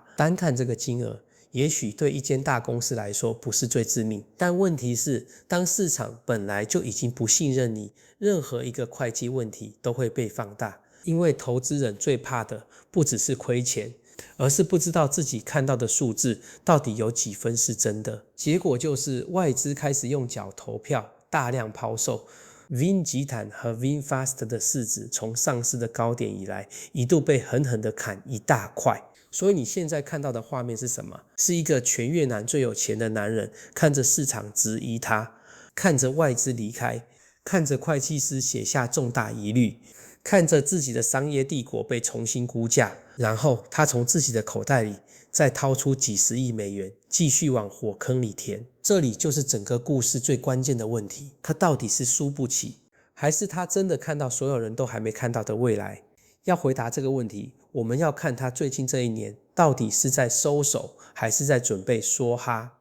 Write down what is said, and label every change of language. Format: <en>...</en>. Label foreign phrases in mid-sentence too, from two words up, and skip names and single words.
<zh>單看這個金額，也許對一間大公司來說不是最致命，但問題是，當市場本來就已經不信任你，任何一個會計問題都會被放大。因為投資人最怕的不只是虧錢，而是不知道自己看到的數字到底有幾分是真的。結果就是外資開始用腳投票，大量拋售。Vin 集團和 VinFast 的市值從上市的高點以來，一度被狠狠的砍一大塊。所以你現在看到的畫面是什麼？是一個全越南最有錢的男人，看着市場質疑他，看着外資離開，看着會計師寫下重大疑慮，看着自己的商業帝國被重新估價，然後他從自己的口袋裡再掏出幾十億美元，繼續往火坑裡填。這裡就是整個故事最關鍵的問題，他到底是輸不起，還是他真的看到所有人都還沒看到的未來？要回答這個問題， 我們要看他最近這一年到底是在收手還是在準備梭哈。</zh>